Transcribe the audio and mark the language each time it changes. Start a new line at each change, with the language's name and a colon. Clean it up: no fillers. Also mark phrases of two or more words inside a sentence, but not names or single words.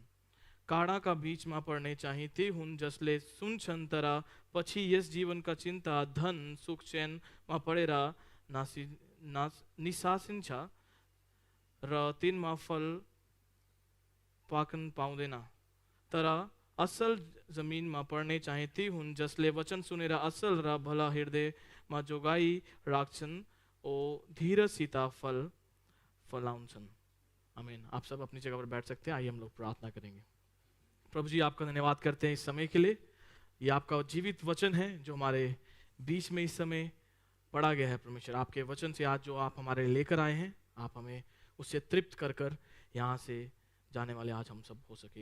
Nepali: काँडाका बीचमा पर्ने चाहिँ ती हुन् जसले सुन्छन्, तर पछि यस जीवनका चिन्ता धन सुख चैनमा परेर निसासिन्छ र तिनमा फल पाकन पाउँदैन। तर असल जमिनमा पर्ने चाहिँ ती हुन् जसले वचन सुनेर असल र भला हृदयमा जोगाई राख्छन्, ओ धीरसित फल फलाउँछन्। आमीन।
Hindi: आप सब अपनी जगह पर बैठ सकते हैं। आइए हम लोग प्रार्थना करेंगे। प्रभु जी, आपका धन्यवाद करते हैं इस समय के लिए। ये आपका जीवित वचन है जो हमारे बीच में इस समय पढ़ा गया है। परमेश्वर, आपके वचन से आज जो आप हमारे लेकर आए हैं, आप हमें उससे तृप्त कर यहाँ से जाने वाले आज हम सब हो सके।